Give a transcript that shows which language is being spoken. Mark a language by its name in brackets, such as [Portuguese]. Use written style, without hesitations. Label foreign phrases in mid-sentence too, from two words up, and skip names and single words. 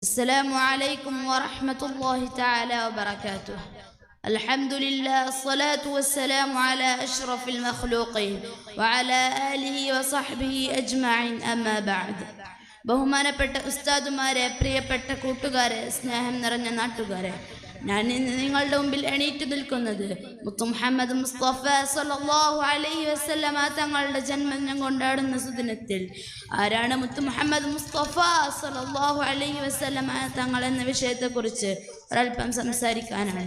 [Arabic] السلام عليكم ورحمة الله تعالى وبركاته. الحمد لله الصلاة والسلام على أشرف المخلوقين وعلى آله وصحبه أجمعين أما بعد. [Malayalam] ബഹുമാനപ്പെട്ട ഉസ്താദുമാരെ, പ്രിയപ്പെട്ട കൂട്ടുകാരെ, സ്നേഹം നിറഞ്ഞ നാട്ടുകാരെ, ഞാൻ ഇന്ന് നിങ്ങളുടെ മുമ്പിൽ എണീറ്റ് നിൽക്കുന്നത് മുത്തു മുഹമ്മദ് മുസ്തഫ [Arabic] صلى الله عليه وسلم [Malayalam] തങ്ങളുടെ ജന്മദിനം കൊണ്ടാടുന്ന സുദിനത്തിൽ ആരാണ് മുത്തു മുഹമ്മദ് മുസ്തഫ [Arabic] صلى الله عليه وسلم [Malayalam] തങ്ങൾ എന്ന വിഷയത്തെക്കുറിച്ച് ഒരൽപ്പം സംസാരിക്കാനാണ്.